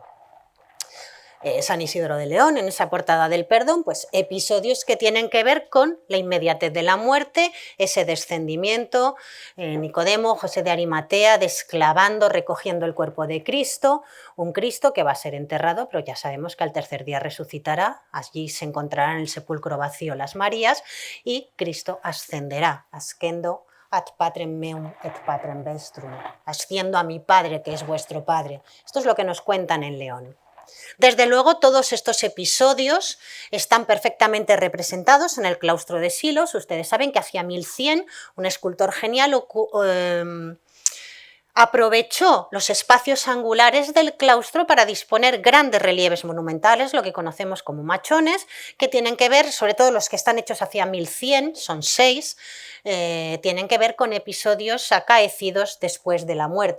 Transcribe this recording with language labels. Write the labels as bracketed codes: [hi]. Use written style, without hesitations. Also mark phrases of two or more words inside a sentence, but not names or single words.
[es] San Isidro de León, en esa portada del perdón, pues episodios que tienen que ver con la inmediatez de la muerte, ese descendimiento, Nicodemo, José de Arimatea, desclavando, recogiendo el cuerpo de Cristo, un Cristo que va a ser enterrado, pero ya sabemos que al tercer día resucitará, allí se encontrarán en el sepulcro vacío las Marías y Cristo ascenderá, [la] ascendo ad patrem meum et patrem vestrum, [es] asciendo a mi Padre que es vuestro Padre. Esto es lo que nos cuentan en León. Desde luego, todos estos episodios están perfectamente representados en el claustro de Silos. Ustedes saben que hacia 1100 un escultor genial aprovechó los espacios angulares del claustro para disponer grandes relieves monumentales, lo que conocemos como machones, que tienen que ver, sobre todo los que están hechos hacia 1100, son 6, tienen que ver con episodios acaecidos después de la muerte.